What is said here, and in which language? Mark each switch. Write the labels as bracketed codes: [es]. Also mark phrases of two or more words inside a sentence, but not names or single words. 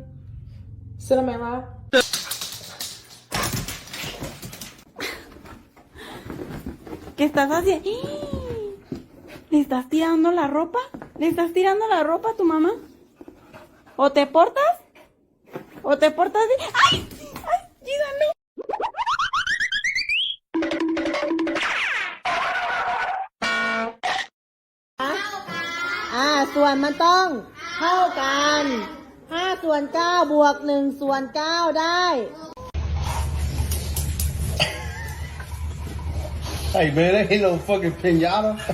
[en] Sit on my lap. [es] ¿Qué estás haciendo? ¿Le estás tirando la ropa? ¿Le estás tirando la ropa a tu mamá? ¿O te portas? ¿O te portas de... ¡Ay! ¡Ay! ¡Gina, no! [th] ส่วนมันต้องเท่ากัน5 ส่วน 9 บวก 1 ส่วน 9 ได้ [en] Hey man, that ain't no fucking pinata.